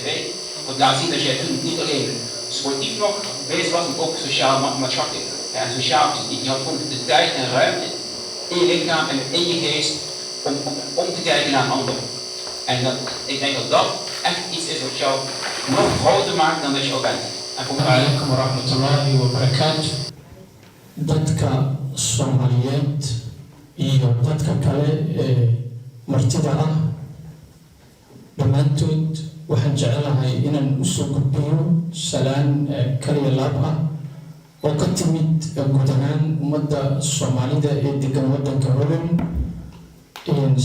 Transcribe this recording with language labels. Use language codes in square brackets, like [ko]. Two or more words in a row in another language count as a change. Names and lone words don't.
[nl] Want daar zie dat jij toen niet alleen sportief nog bezig was, maar ook sociaal maatschappelijk. Ja, en sociaal gezien, je had gewoon de tijd en ruimte in je lichaam en in je geest om te kijken naar een ander. En ik denk dat dat echt iets is wat jou nog groter maakt dan dat je al bent. [ar] عليكم ورحمة الله وبركاته. [so] Dadka Soomaaliyeed iyo dadka kale martida ah dhammaantood waxaan jecelahay inaan usoo gudbiyo salaan kaliya laab ah oo ka timid guud ahaan ummadda Soomaalida ee degan waddanka Holland.